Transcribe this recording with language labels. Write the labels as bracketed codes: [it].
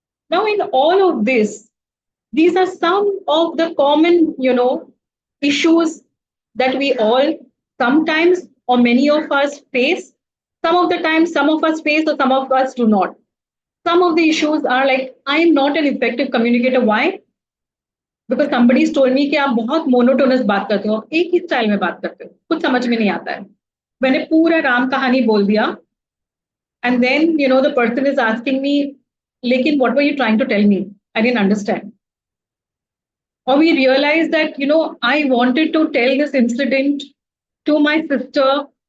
[en] Now, in all of this, these are some of the common, issues that we all sometimes or many of us face. Some of the time, some of us face, or some of us do not. Some of the issues are like, I am not an effective communicator. Why? Because somebody told me [hi] कि आप बहुत monotonous बात करते हो, एक ही style में बात करते हो, कुछ समझ में नहीं आता है. मैंने पूरा राम कहानी बोल दिया, [en] and then the person is asking me, लेकिन what were you trying to tell me? I didn't understand. Or we realized that I wanted to tell this incident to my sister.